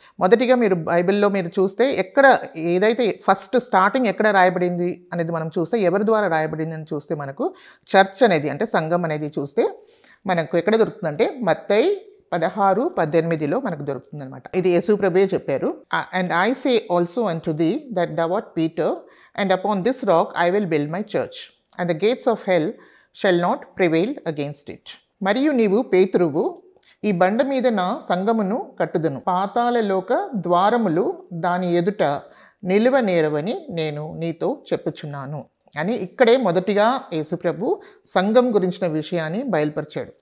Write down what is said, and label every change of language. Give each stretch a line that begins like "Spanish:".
Telugu: మొదటిగా మీరు బైబిల్లో మీరు చూస్తే ఎక్కడ ఏదైతే ఫస్ట్ స్టార్టింగ్ ఎక్కడ రాయబడింది అనేది మనం చూస్తే, ఎవరి ద్వారా రాయబడింది అని చూస్తే మనకు చర్చ్ అనేది అంటే సంఘం అనేది చూస్తే మనకు ఎక్కడ దొరుకుతుందంటే మత్తయి 16:18 మనకు దొరుకుతుంది అనమాట. ఇది యేసు ప్రభువే చెప్పారు.
English: And I say also unto thee that thou art Peter, and upon this rock I will build my church, and the gates of hell shall not prevail against it.
Telugu: మరియు నీవు పేతురువు, ఈ బండ మీద నా సంఘమును కట్టుదును, పాతాళలోక ద్వారములు దాని ఎదుట నిలువనేరవని నేను నీతో చెప్పుచున్నాను అని ఇక్కడే మొదటిగా యేసుప్రభు సంఘం గురించిన విషయాన్ని బయలుపరిచాడు.